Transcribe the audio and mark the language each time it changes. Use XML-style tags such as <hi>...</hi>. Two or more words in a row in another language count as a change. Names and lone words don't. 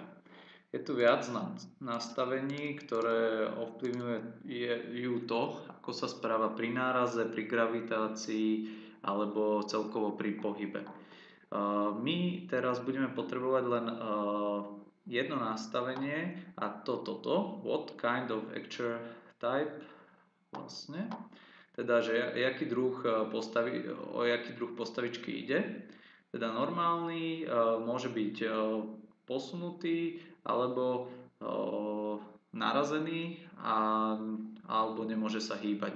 <sk>Je tu viac nastavení, ktoré ovplyvňujú to, ako sa správa pri náraze, pri gravitácii alebo celkovo pri pohybe. My teraz budeme potrebovať len jedno nastavenie a toto,</sk> <en>what kind of actor type</en> <sk>vlastne, teda, že o jaký druh postavičky ide. Teda normálny môže byť posunutý alebo narazený alebo nemôže sa hýbať.</sk>